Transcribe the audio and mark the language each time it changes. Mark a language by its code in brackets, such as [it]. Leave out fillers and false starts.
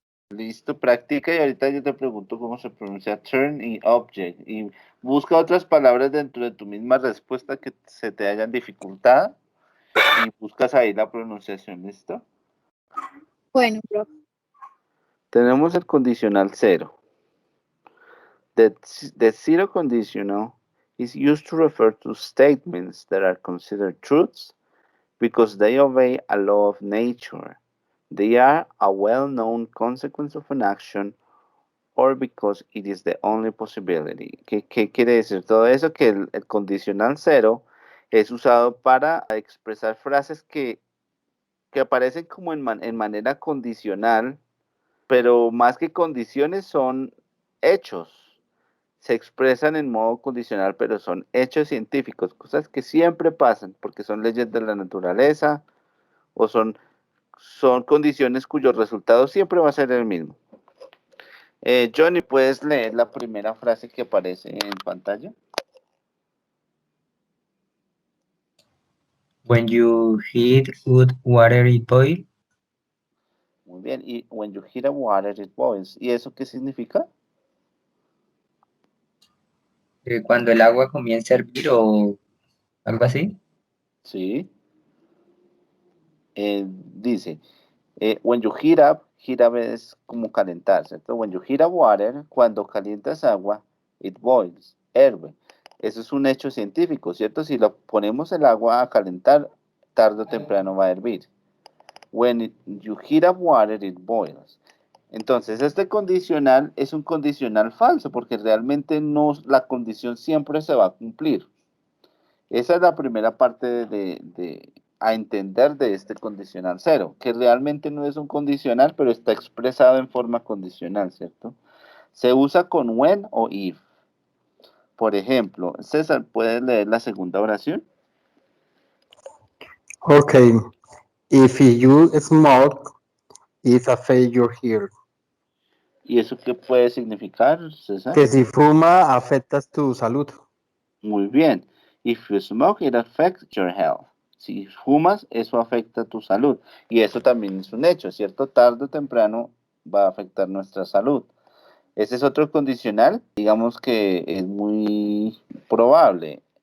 [es] Listo, practica y ahorita yo te pregunto cómo se pronuncia turn y object. Y busca otras palabras dentro de tu misma respuesta que se te hayan dificultado y buscas ahí la pronunciación, ¿listo? Bueno, profe. Tenemos el condicional cero. [en] The zero conditional is used to refer to statements that are considered truths because they obey a law of nature. They are a well-known consequence of an action or because it is the only possibility. [es] ¿Qué quiere decir todo eso? Que el condicional cero es usado para expresar frases que aparecen como en manera condicional, pero más que condiciones son hechos. Se expresan en modo condicional, pero son hechos científicos, cosas que siempre pasan porque son leyes de la naturaleza o son condiciones cuyos resultados siempre va a ser el mismo. Johnny, ¿puedes leer la primera frase que aparece en pantalla? [en] When you heat hot water, it boils. [es] Muy bien. [en] Y when you heat a water, it boils. [es] ¿Y eso qué significa? Cuando el agua comienza a hervir o algo así. Sí. Dice, [en] when you heat up [es] es como calentar, ¿cierto? [en] When you heat up water, [es] cuando calientas agua, [en] it boils, herve. [es] Eso es un hecho científico, ¿cierto? Si lo ponemos el agua a calentar, tarde o temprano va a hervir. [en] When you heat up water, it boils. [es] Entonces, este condicional es un condicional falso, porque realmente no, la condición siempre se va a cumplir. Esa es la primera parte a entender de este condicional cero, que realmente no es un condicional, pero está expresado en forma condicional, ¿cierto? Se usa con when o if. Por ejemplo, César, ¿puedes leer la segunda oración? [en] Okay. If you smoke, it's a failure here. [es] ¿Y eso qué puede significar, César? Que si fuma, afectas tu salud. Muy bien. [en] If you smoke, it affects your health. [es] Si fumas, eso afecta tu salud. Y eso también es un hecho, ¿cierto? Tarde o temprano va a afectar nuestra salud. Ese es otro condicional, digamos que es muy probable.